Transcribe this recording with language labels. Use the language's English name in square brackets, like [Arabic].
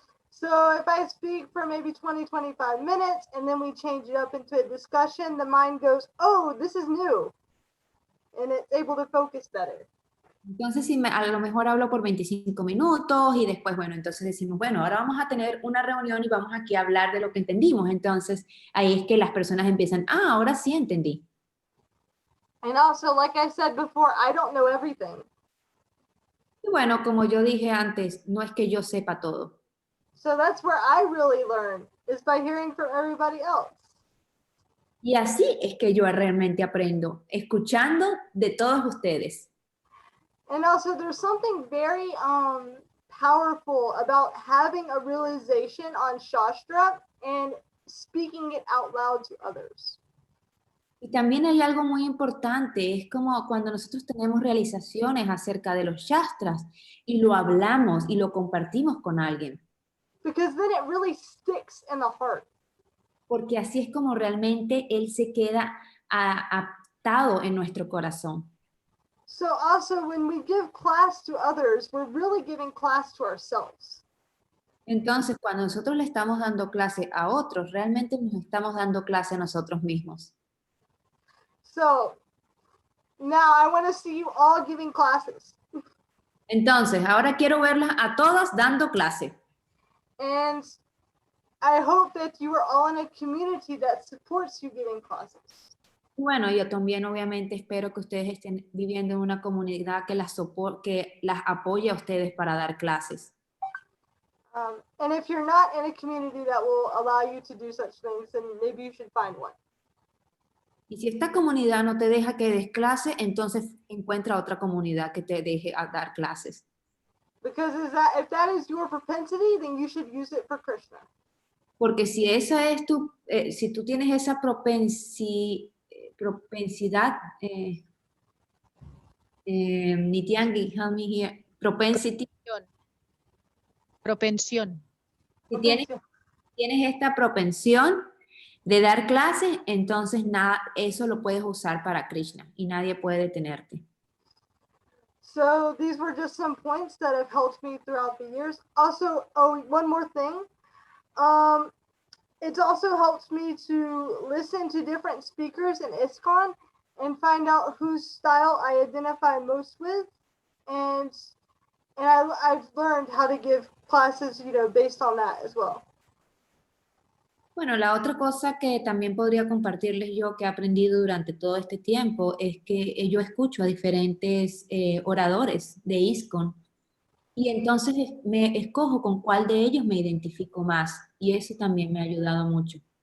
[English] So if I speak for maybe 25 minutes and then we change it up into a discussion, the mind goes, oh, this is new. And it's able to focus better. [Spanish] Entonces, a lo mejor hablo por 25 minutos y después, bueno, entonces decimos, bueno, ahora vamos a tener una reunión y vamos aquí a hablar de lo que entendimos. Entonces, ahí es que las personas empiezan, ahora sí entendí. [English] And also, like I said before, I don't know everything. [Spanish] Y bueno, como yo dije antes, no es que yo sepa todo. [English] So that's where I really learn, is by hearing from everybody else. [Spanish] Y así es que yo realmente aprendo, escuchando de todos ustedes. [English] And also, there's something very powerful about having a realization on Shastra and speaking it out loud to others. [Spanish] Y también hay algo muy importante, es como cuando nosotros tenemos realizaciones acerca de los shastras y lo hablamos y lo compartimos con alguien. [English] Because then it really sticks in the heart. [Spanish] Porque así es como realmente él se queda atado en nuestro corazón. [English] So also, when we give class to others, we're really giving class to ourselves. [Spanish] Entonces, cuando nosotros le estamos dando clase a otros, realmente nos estamos dando clase a nosotros mismos. [English] So now I want to see you all giving classes. [Spanish] Entonces, ahora quiero verlas a todas dando clase. [English] And I hope that you are all in a community that supports you giving classes. [Spanish] Bueno, yo también obviamente espero que ustedes estén viviendo en una comunidad que las apoye a ustedes para dar clases. [English] And if you're not in a community that will allow you to do such things, then maybe you should find one. [Spanish] Y si esta comunidad no te deja que des clase, entonces encuentra otra comunidad que te deje a dar clases. [English] Because if that is your propensity, then you should use it for Krishna. [Spanish] Porque si esa es si tú tienes esa propensidad, Nityangi, help me here, propensity, Propensión. Si tienes esta propensión de dar clases, entonces nada, eso lo puedes usar para Krishna y nadie puede detenerte. [English] So these were just some points that have helped me throughout the years. Also, one more thing. It's also helped me to listen to different speakers in ISKCON and find out whose style I identify most with. And I've learned how to give classes, based on that as well. [Spanish] Bueno, la otra cosa que también podría compartirles yo que he aprendido durante todo este tiempo es que yo escucho a diferentes oradores de ISKCON y entonces me escojo con cuál de ellos me identifico más y eso también me ha ayudado mucho.